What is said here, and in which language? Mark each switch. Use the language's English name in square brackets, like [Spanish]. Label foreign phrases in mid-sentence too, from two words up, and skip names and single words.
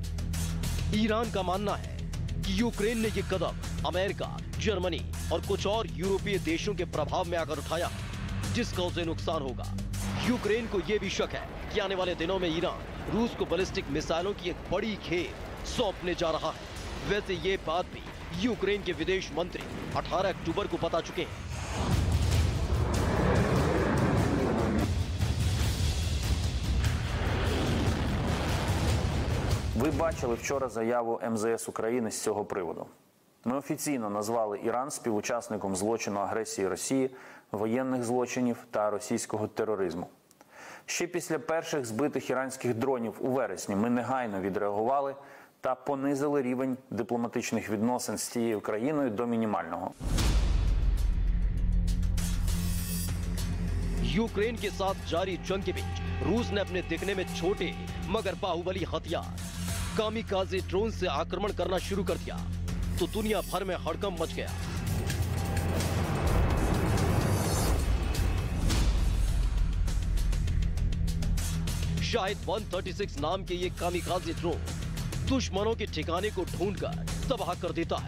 [Hindi] ईरान का मानना है कि यूक्रेन ने ये कदम अमेरिका, जर्मनी और कुछ और यूरोपीय देशों के प्रभाव में आकर उठाया, जिसका उसे नुकसान होगा। यूक्रेन को यह भी शक है कि आने वाले दिनों में ईरान रूस को बैलिस्टिक मिसाइलों की एक बड़ी खेप सौंपने जा रहा है। वैसे ये बात भी यूक्रेन के विदेश मंत्री 18 अक्टूबर को बता चुके हैं। [Ukrainian] Ви бачили вчора заяву МЗС України з цього приводу. Ми офіційно назвали Іран співучасником злочину агресії Росії, воєнних злочинів та російського тероризму. Ще після перших збитих іранських дронів у вересні ми негайно відреагували та понизили рівень дипломатичних відносин з цією країною до мінімального. [Hindi] यूक्रेन के साथ जारी जंग के बीच रूस ने अपने दिखने में छोटे मगर बाहुबली हथियार कामिकाज़े ड्रोन से आक्रमण करना शुरू कर दिया तो दुनिया भर में हड़कंप मच गया। शाहिद 136 नाम के ये कामिकाज़े ड्रोन दुश्मनों के ठिकाने को ढूंढकर तबाह कर देता है।